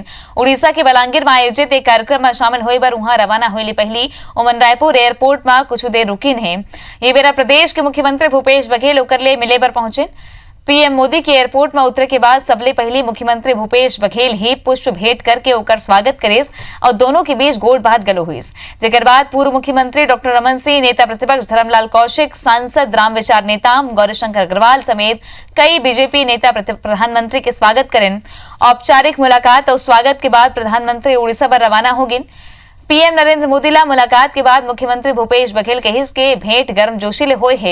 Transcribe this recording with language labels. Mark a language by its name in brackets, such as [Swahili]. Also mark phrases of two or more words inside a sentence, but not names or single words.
[Chhattisgarhi] उड़ीसा के बलांगीर में आयोजित एक कार्यक्रम में शामिल होए बर वहां रवाना होली पहली ओमन रायपुर एयरपोर्ट में कुछ देर रुकिन है। ये बेरा प्रदेश के मुख्यमंत्री भूपेश बघेल ओकर ले मिले बर पहुंचे। पीएम मोदी के एयरपोर्ट में उतरे के बाद सबले पहली मुख्यमंत्री भूपेश बघेल ही पुष्प भेंट करके ओकर स्वागत करेस और दोनों के बीच गोड़ बात गलो हुईस। जेकर बाद पूर्व मुख्यमंत्री डॉक्टर रमन सिंह, नेता प्रतिपक्ष धर्मलाल कौशिक, सांसद राम विचार नेताम गौरीशंकर अग्रवाल समेत कई बीजेपी नेता प्रधानमंत्री के स्वागत करें। औपचारिक मुलाकात और स्वागत के बाद प्रधानमंत्री उड़ीसा पर रवाना होगिन। पीएम नरेंद्र मोदी ला मुलाकात के बाद मुख्यमंत्री भूपेश बघेल कहिस के भेंट गर्म जोशीले होए है।